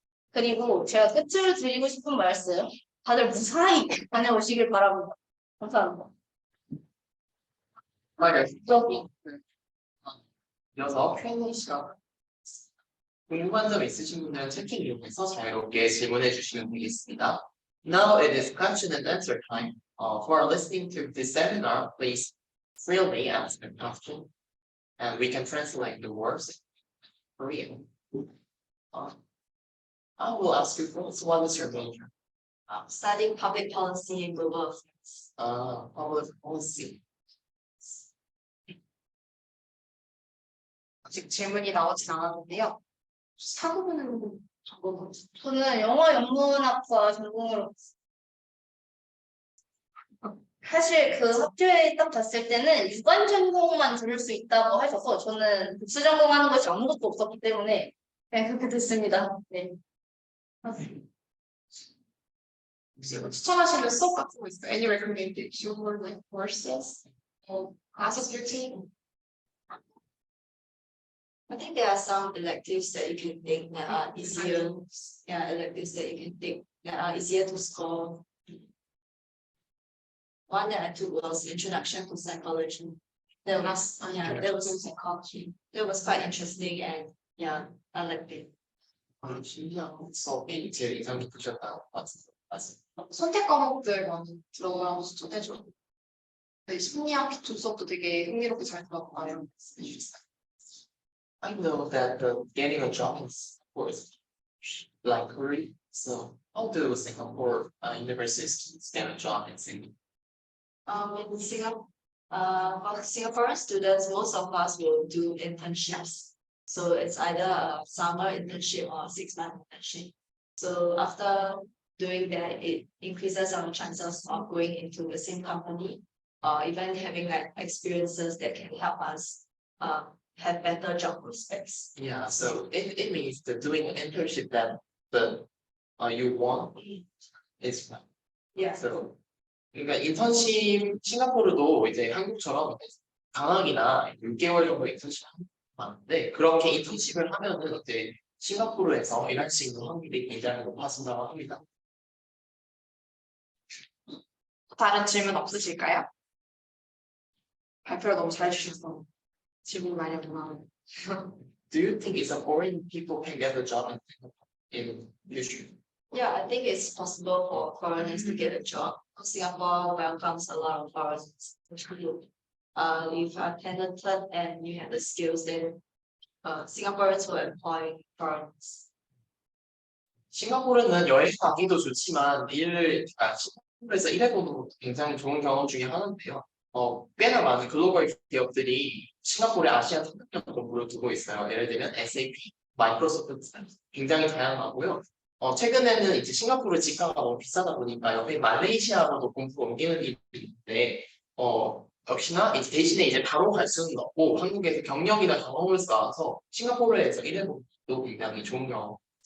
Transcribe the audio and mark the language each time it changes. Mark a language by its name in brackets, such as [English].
[Korean] 그리고 제가 끝으로 드리고 싶은 말씀, 다들 무사히 다녀오시길 바랍니다. 감사합니다. 여기 이어서 Q&A 시간. 궁금한 점 있으신 분들은 채팅 이용해서 자유롭게 질문해 주시면 되겠습니다. [English] Now it is question and answer time. For listening to this seminar, please freely ask a question, and we can translate the words in Korean. I will ask you first, what is your major? Studying public policy and global affairs. Public policy. [Korean] 아직 질문이 나오진 않았는데요. 사고는 전공 저는 영어 영문학과 전공으로 사실 그 학교에 딱 갔을 때는 유관 전공만 들을 수 있다고 하셔서 저는 복수 전공하는 것이 아무것도 없었기 때문에 그냥 그렇게 됐습니다. 네. 혹시 추천하시는 수업 같은 거 있어요? [English] Any recommended like courses or classes you're taking? I think there are some electives that you can take that are easier. Yeah, electives that you can take that are easier to score. One that I took was Introduction to Psychology. That was psychology. That was quite interesting and yeah, I liked it. [Korean] 심리학 수업이 제일 인상 깊으셨다고 맞습니다. 선택 과목들 많이 들어가고 추천해줘. 심리학 기초 수업도 되게 흥미롭게 잘 들어가고 말씀해 주셨어요. [English] I know that getting a job is, of course, like Korea. So, how do Singapore university students get a job in Singapore? In Singapore, for Singaporean students, most of us will do internships. So it's either a summer internship or a 6-month internship. So after doing that, it increases our chances of going into the same company or even having like experiences that can help us have better job prospects. Yeah, so it means that doing an internship that you want is fine. Yeah. [Korean] So, 그러니까 인턴십 싱가포르도 이제 한국처럼 방학이나 6개월 정도 인턴십 많은데 그렇게 인턴십을 하면은 이제 싱가포르에서 일할 수 있는 확률이 굉장히 높아진다고 합니다. 다른 질문 없으실까요? 발표를 너무 잘 주셔서 질문 많이 없나. [English] Do you think it's important people can get a job in future? Yeah, I think it's possible for foreigners to get a job. Singapore welcomes a lot of foreigners. If you are talented and you have the skills, then Singaporeans will employ foreigners. [Korean] 싱가포르는 여행 가기도 좋지만 싱가포르에서 일해보는 것도 굉장히 좋은 경험 중에 하나인데요. 꽤나 많은 글로벌 기업들이 싱가포르에 아시아 상륙력을 두고 있어요. 예를 들면 SAP, 마이크로소프트 굉장히 다양하고요. 최근에는 이제 싱가포르 지가가 너무 비싸다 보니까 옆에 말레이시아로도 공부가 옮기는 일이 있는데, 역시나 이제 대신에 이제 바로 갈 수는 없고 한국에서 경력이나 경험을 쌓아서 싱가포르에서 일해보는 것도 굉장히 좋은 경험.